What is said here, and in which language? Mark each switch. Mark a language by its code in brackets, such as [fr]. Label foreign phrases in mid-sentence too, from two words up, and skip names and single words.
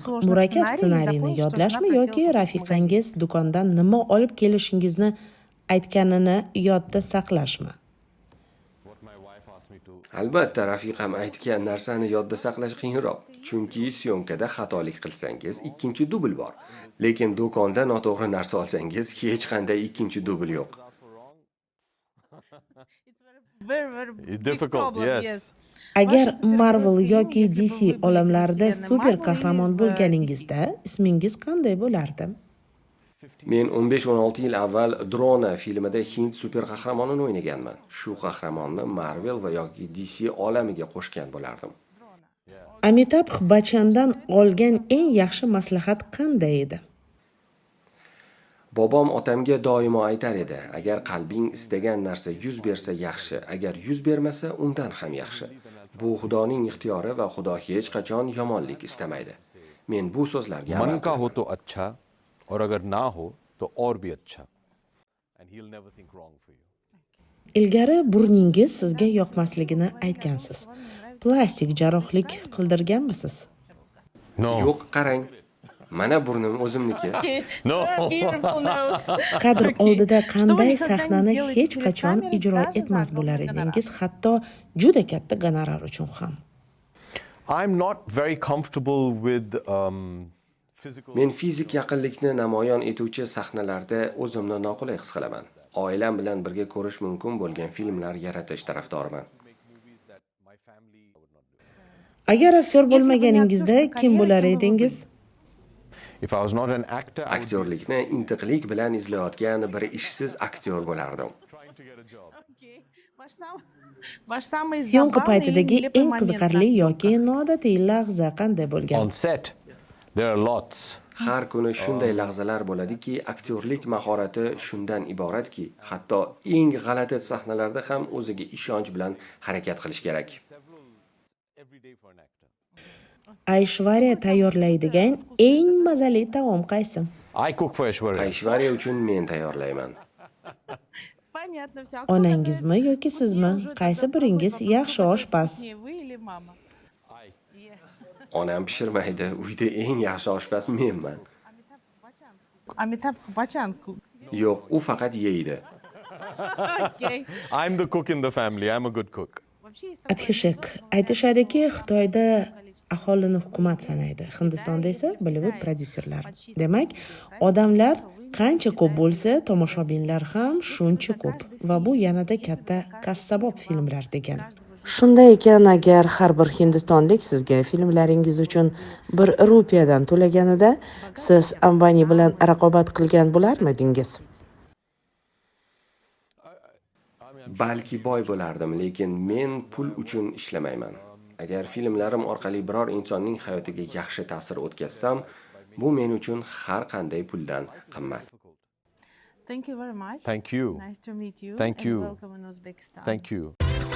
[uz] Murakkab ssenariyni yodlashmi yoki rafiqangiz do'kondan nima olib kelishingizni aytganini yodda saqlashmi? Albatta, rafiqam aytgan narsani yodda saqlash qiyinroq, chunki syomkada xatolik qilsangiz ikkinchi dubl bor. Lekin do'konda noto'g'ri narsa olsangiz hech qanday ikkinchi dubl yo'q. [en] It's difficult, yes. [uz] Agar Marvel yoki DC olamlarida super qahramon bo'lganingizda, ismingiz qanday bo'lardi? Men 15-16 yil avval Drona filmida Hind super qahramonini o'ynaganman. Shu qahramonni Marvel va yoki DC olamiga qo'shgan bo'lardim. Amitabh Bachchandan olgan eng yaxshi maslahat qanday edi? Bobom otamga doimo aytar edi, agar qalbing istagan narsa yuz bersa yaxshi, agar yuz bermasa undan ham yaxshi. Bu Xudoning ixtiyori va Xudo hech qachon yomonlik istamaydi. Men bu so'zlarga [hi] मन [uz] amal [hi] का हो [uz] qilaman. [hi] तो अच्छा और अगर ना हो तो और भी अच्छा. [en] And he'll never think wrong for you. [uz] Ilgari burningiz sizga yoqmasligini aytgansiz. Plastik jarrohlik qildirganmisiz? [en] No. [uz] Yo'q, qarang. Mana burnim o'zimniki. [en] No. [uz] Kadr oldida qanday sahnani hech qachon ijro etmas bo'lar edingiz, hatto juda katta gonorar uchun ham. [en] I'm not very comfortable with physical. [uz] Men fizik yaqinlikni namoyon etuvchi sahnalarda o'zimni noqulay his qilaman. Oilam bilan birga ko'rish mumkin bo'lgan filmlar yaratish tarafdoriman. Agar aktyor bo'lmaganingizda kim bo'lar edingiz? [en] If I was not an actor, I would be [uz] Aktyorlikni intiqlik bilan izlayotgan bir ishsiz aktyor bo'lardim. [en] trying to get a job. [uz] Syomka paytidagi eng qiziqarli yoki noodatiy lahza qanday bo'lgan? [en] On set, there are lots. [uz] Har kuni shunday lahzalar bo'ladiki, aktyorlik mahorati shundan iboratki, hatto eng g'alati sahnalarda ham o'ziga ishonch bilan harakat qilish kerak. [en] Every day for an actor. [uz] Aishvarya tayyorlaydigan eng mazali taom qaysi? [en] I cook for Aishwarya. [uz] Aishvarya uchun men tayyorlayman. Onangizmi yoki sizmi? Qaysi biringiz yaxshi oshpaz? Onam pishirmaydi, uyda eng yaxshi oshpaz menman. [en] Amitabh Bachchan cook. [uz] Yo'q, u faqat yeydi. [en] Okay. I'm the cook in the family. I'm a good cook. Abhishek, [uz] aytishadiki, Xitoyda aholini hukumat sanaydi, Hindistonda esa Bollywood prodyuserlar. Demak, odamlar qancha ko'p bo'lsa, tomoshabinlar ham shuncha ko'p va bu yanada katta kassabob filmlar degan. Shunday ekan, agar har bir hindistonlik sizga filmlaringiz uchun 1 rupiyadan to'laganida, siz Ambani bilan raqobat qilgan bo'larmidingiz? Balki boy bo'lardim, lekin men pul uchun ishlamayman. Agar filmlarim orqali biror insonning hayotiga yaxshi ta'sir o'tkazsam, bu men uchun har qanday puldan qimmat. [en] Thank you very much. Thank you. Nice to meet you. Thank and you. welcome in Uzbekistan. Thank you.